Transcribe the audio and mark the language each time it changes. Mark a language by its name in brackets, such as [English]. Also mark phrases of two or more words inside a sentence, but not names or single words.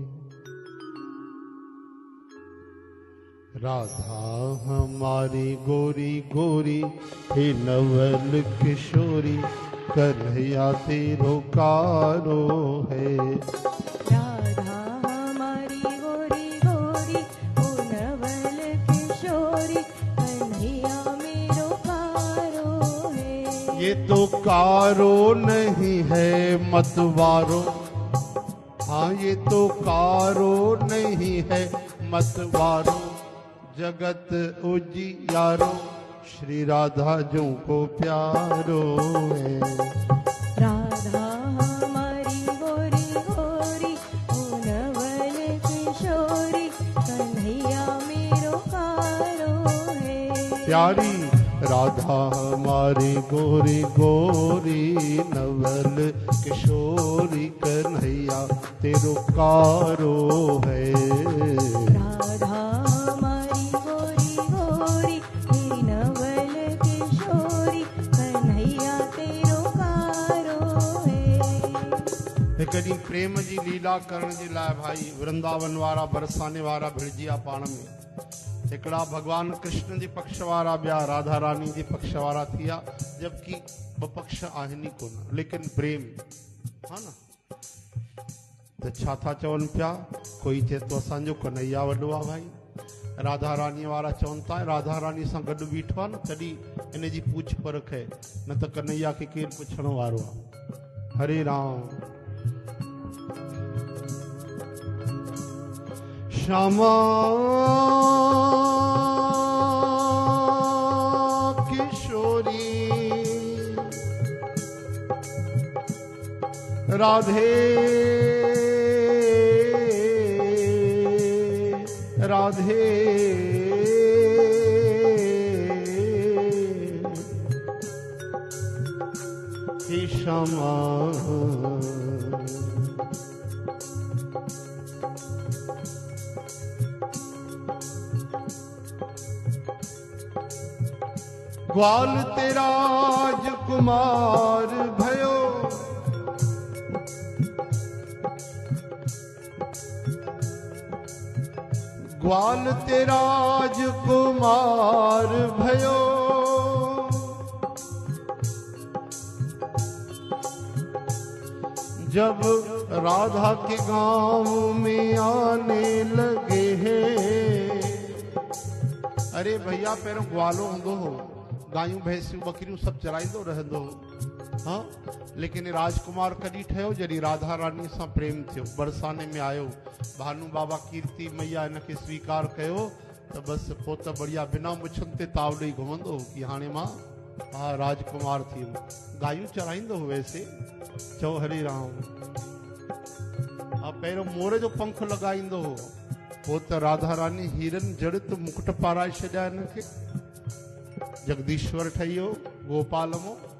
[Braj] राधा हमारी गोरी गोरी हे नवल किशोरी, कन्हैया तेरो कारो है। राधा हमारी गोरी गोरी हो नवल किशोरी, कन्हैया मेरो कारो है। ये तो कारो नहीं है मतवारो, हाँ ये तो कारो नहीं है मतवारो, जगत उजियारो श्री राधा जो को प्यारो है। राधा हमारी गोरी गोरी हो नवल किशोरी, कन्हैया मेरो कारो है। प्यारी राधा हमारी गोरी गोरी नवल किशोरी, कन्हैया तेरो कारो है। राधा हमारी गोरी गोरी हे नवल किशोरी, कन्हैया तेरो कारो है। [Sindhi] कॾहिं प्रेम जी लीला करण जे लाइ भाई वृंदावन वारा बरसाने वारा भिड़जिया पाण में। हिकिड़ा भगवान कृष्ण जे पक्ष वारा, ॿिया राधा रानी जे पक्ष वारा थिया, जबकि ॿ पक्ष आहिनि ई कोन, लेकिन प्रेम हा न। त छा था चवनि पिया, कोई चए थो असांजो कन्हैया वॾो आहे भाई, राधा रानी वारा चवनि था राधा रानी सां गॾु बीठो आहे न, तॾहिं इन जी पूछ परख है, न त कन्हैया खे केरु पुछण वारो आहे। [Braj] हरे राम। श्यामा किशोरी राधे राधे हे श्यामा ग्वाल तेरा राजकुमार भयो, ग्वाल तेरा राजकुमार भयो, [Hindi] जब राधा के गांव में आने लगे हैं। [Sindhi] अरे भैया पहिरों ग्वालो हूंदो हो, गायूं भैंसियूं बकरियूं सभु चराईंदो रहंदो हो, हाँ, लेकिन राजकुमार कॾहिं ठहियो जॾहिं राधा रानी सां प्रेम थियो, बरसाने में आयो, भानु बाबा कीर्ति मैया इनखे स्वीकार कयो, त बसि पोइ त बढ़िया बिना मुछनि ते ताव ॾेई घुमंदो हो कि हाणे मां हा राजकुमार थी वियुमि। गायूं चराईंदो हो वैसे, चओ हरे राम। हा पहिरियों मोर जो पंख लॻाईंदो हो, पोइ त राधा रानी हीरन जड़ित मुकुट पाराए छॾिया हिनखे, जगदीश्वर ठही वियो गोपालमो।